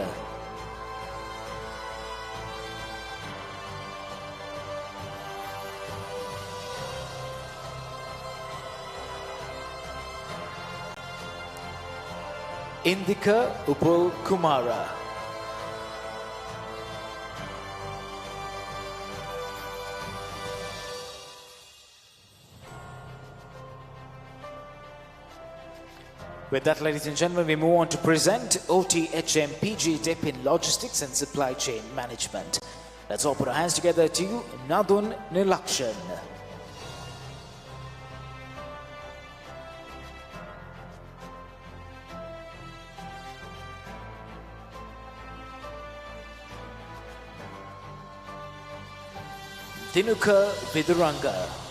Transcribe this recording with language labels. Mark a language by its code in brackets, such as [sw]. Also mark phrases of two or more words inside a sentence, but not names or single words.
[en] Indika Upul Kumara. With that, ladies and gentlemen, we move on to present OTHM PG Dip in Logistics and Supply Chain Management. Let's all put our hands together to Nadun Nilakshan. Dinuka Viduranga.